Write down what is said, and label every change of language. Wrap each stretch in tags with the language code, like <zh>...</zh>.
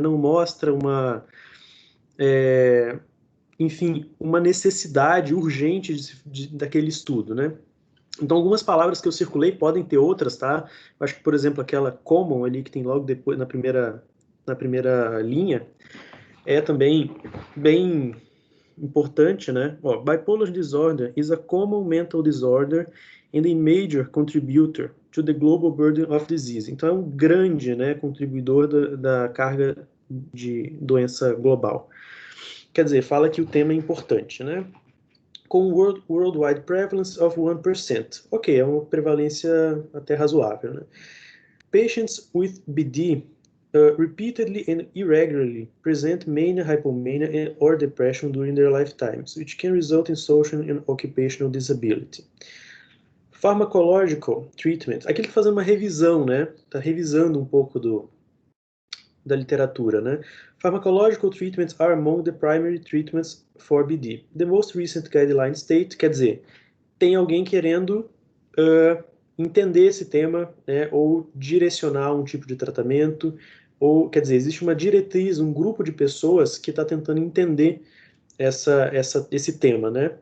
<pt>Não mostra enfim, uma necessidade urgente daquele estudo, né? Então, algumas palavras que eu circulei podem ter outras, tá? Eu acho que, por exemplo, aquela common ali que tem logo depois na primeira linha é também bem importante, né?</pt> <en>Ó, bipolar disorder is a common mental disorder and a major contributor to the global burden of disease.</en> <pt>Então é um grande, né, contribuidor da carga de doença global. Quer dizer, fala que o tema é importante, né? Com</pt> <en>worldwide prevalence of 1%.</en> <pt>Ok, é uma prevalência até razoável, né?</pt> <en>Patients with BD repeatedly and irregularly present mania, hypomania, or depression during their lifetimes, which can result in social and occupational disability. Pharmacological treatment.</en> <pt>Aqui ele está fazendo uma revisão, né? Está revisando um pouco da literatura, né?</pt> <en>Pharmacological treatments are among the primary treatments for BD. The most recent guideline state,</en> <pt>quer dizer, tem alguém querendo entender esse tema, né, ou direcionar um tipo de tratamento, ou, quer dizer, existe uma diretriz, um grupo de pessoas que está tentando entender esse tema, né?</pt>